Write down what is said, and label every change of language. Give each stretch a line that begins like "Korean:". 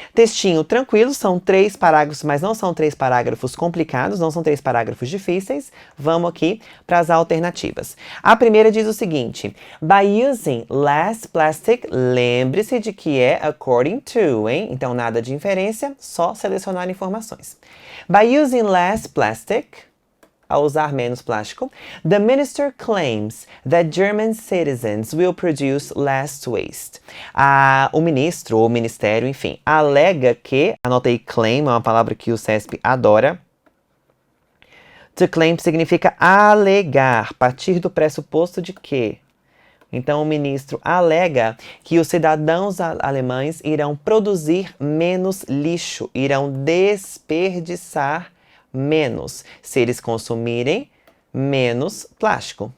Portuguese: Textinho tranquilo, são 3 parágrafos, mas não são 3 parágrafos complicados, não são 3 parágrafos difíceis. Vamos aqui para as alternativas. A primeira diz o seguinte:
English: by using less plastic,
Portuguese: lembre-se de que é
English: according to,
Portuguese: hein? Então, nada de inferência, só selecionar informações.
English: By using less plastic,
Portuguese: a usar menos plástico,
English: the minister claims that German citizens will produce less waste.
Portuguese: O ministro, ou ministério, enfim, alega que, anotei claim, é uma palavra que o CESP adora. To claim significa alegar, partir do pressuposto de que. Então, o ministro alega que os cidadãos alemães irão produzir menos lixo, irão desperdiçar menos, se eles consumirem menos plástico.